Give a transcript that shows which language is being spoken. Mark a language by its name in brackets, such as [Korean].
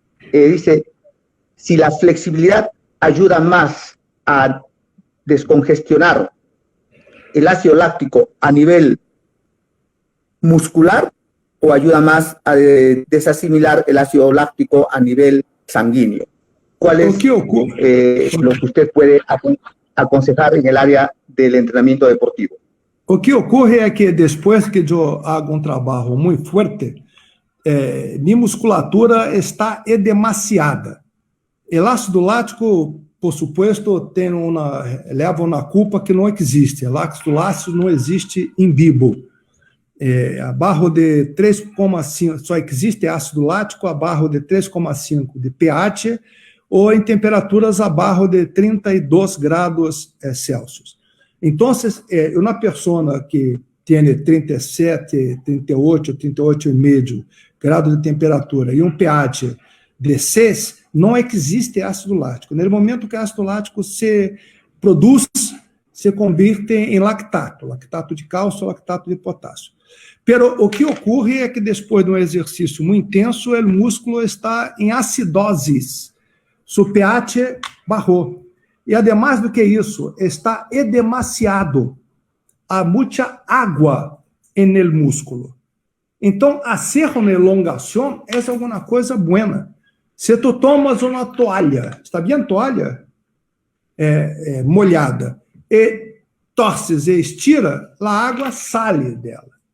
[Spanish] Dice, si la flexibilidad ayuda más a descongestionar el ácido láctico a nivel muscular o ayuda más a desasimilar el ácido láctico a nivel sanguíneo? ¿Cuál es lo que usted puede aconsejar en el área del entrenamiento deportivo? [Portuguese] O que ocorre é que depois que eu hago trabalho muito forte, minha musculatura está demasiada. O ácido lático, [Spanish] por supuesto, [Portuguese] leva uma culpa que não existe. O ácido lático não existe em vivo. Abaixo de 3,5, só existe ácido lático abaixo de 3,5 de pH ou em temperaturas abaixo de 32 graus Celsius. Então, uma pessoa que tem 37, 38, 38,5 graus de temperatura e pH de 6, não existe ácido lático. No momento que o ácido lático se produz, se converte em lactato de cálcio, lactato de potássio. Pero o que ocorre é que depois de exercício muito intenso, o músculo está em acidose, seu pH barrou. E, además do que isso, está demasiado. Há muita água no músculo. Então, fazer uma elongação é alguma coisa boa. Se tu tomas uma toalha, está bem toalha? Molhada, e torces e estira, a água sai dela.